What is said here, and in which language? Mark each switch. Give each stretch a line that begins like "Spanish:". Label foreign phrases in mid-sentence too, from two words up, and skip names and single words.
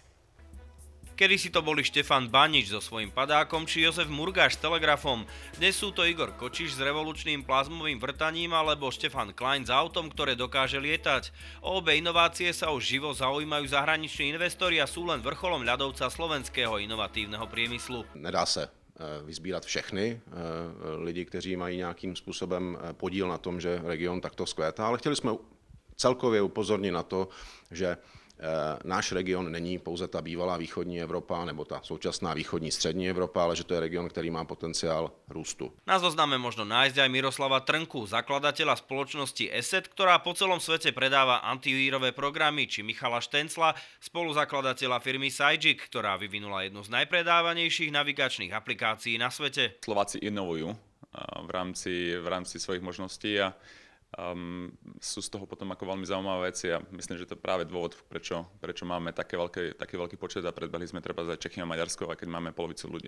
Slovak: Kedysi to boli Štefan Banič so svojím padákom či Jozef Murgáš s telegrafom. Dnes sú to Igor Kočiš s revolučným plazmovým vrtaním alebo Štefan Klein s autom, ktoré dokáže lietať. O obe inovácie sa už živo zaujímajú zahraniční investori a sú len vrcholom ľadovca slovenského inovatívneho priemyslu.
Czech: Nedá se vyzbírat všechny lidi, kteří mají nějakým způsobem podíl na tom, že region takto vzkvétá, ale chtěli jsme celkově upozornit na to, že náš region není pouze ta bývalá východní Evropa nebo ta současná východní střední Evropa, ale že to je region, který má potenciál růstu.
Slovak: Na zozname možno nájsť aj Miroslava Trnku, zakladateľa spoločnosti ESET, ktorá po celom svete predáva antivírové programy, či Michala Štencla, spoluzakladateľa firmy Sajik, ktorá vyvinula jednu z najpredávanejších navigačných aplikácií na svete. Slováci inovujú v rámci svojich možností a sú z toho potom ako veľmi zaujímavé veci a myslím, že to je práve dôvod, prečo máme taký veľký počet a predbehli sme treba za Čechy a Maďarsko, aj keď máme polovicu ľudí.